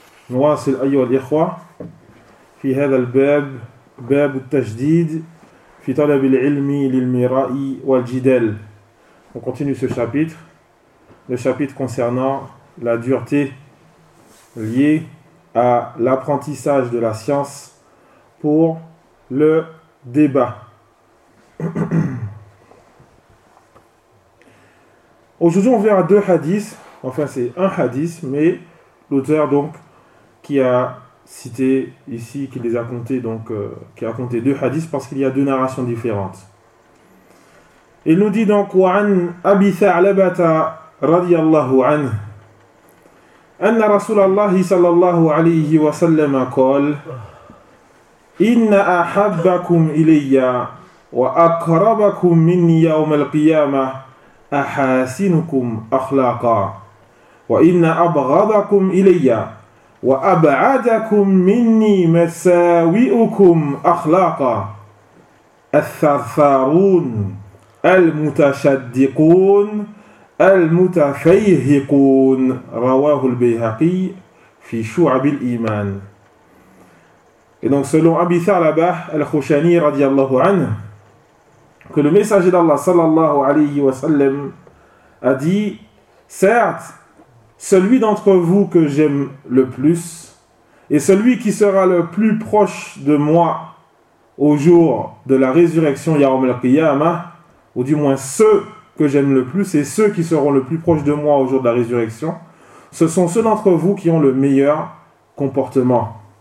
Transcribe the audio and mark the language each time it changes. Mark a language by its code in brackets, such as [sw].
[ar] نواصل أيها الإخوة في هذا الباب باب التجديد في طلب العلم للمراء والجدال [fr] on continue ce chapitre le chapitre concernant la dureté liée à l'apprentissage de la science pour le débat. Aujourd'hui, on verra deux hadiths, enfin c'est un hadith, mais l'auteur donc qui a cité ici, qui les a comptés, donc qui a compté deux hadiths parce qu'il y a deux narrations différentes. Il nous dit donc, [ar] وعن أبي ثعلبة رضي الله عنه أن رسول الله صلى الله عليه وسلم قال إن أحبكم إلي وأقربكم مني يوم القيامة أحاسنكم أخلاقا وإن أبغضكم إلي وأبعدكم مني مساوئكم أخلاقا الثرثارون المتشدقون المتفيهقون رواه البيهقي في شعب الإيمان. [fr] Et donc selon Abi Tharaba al-Khushani radiyallahu anhu, que le messager d'Allah sallallahu alayhi wa sallam a dit: certes, celui d'entre vous que j'aime le plus et celui qui sera le plus proche de moi au jour de la résurrection yawm al-qiyamah, ou du moins ceux que j'aime le plus, et ceux qui seront le plus proches de moi au jour de la résurrection, ce sont ceux d'entre vous qui ont le meilleur comportement.